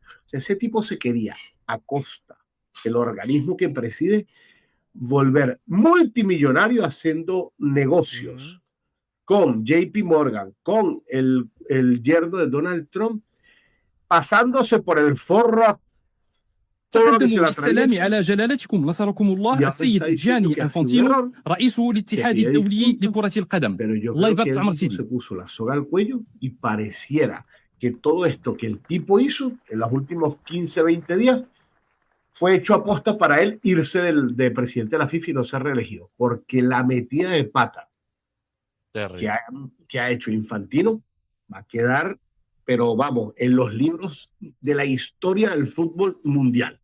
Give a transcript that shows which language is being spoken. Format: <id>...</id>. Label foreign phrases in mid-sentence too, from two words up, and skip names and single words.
<es>O sea, ese tipo se quería, a costa del organismo que preside, volver multimillonario haciendo negocios con JP Morgan, con el yerno de Donald Trump, pasándose por el forro.</es> <ar>تقدم بالسلام على جلالتكم نصركم الله السيد جاني انفانتينو رئيس الاتحاد الدولي لكرة القدم. الله يبارك في عمر سيدي.</ar> <es>Se puso la soga al cuello y pareciera que todo esto que el tipo hizo en los últimos 15, 20 días fue hecho aposta para él irse de presidente de la FIFA y no ser reelegido, porque la metida de pata que ha hecho Infantino va a quedar, pero vamos, en los libros de la historia del fútbol mundial.</es>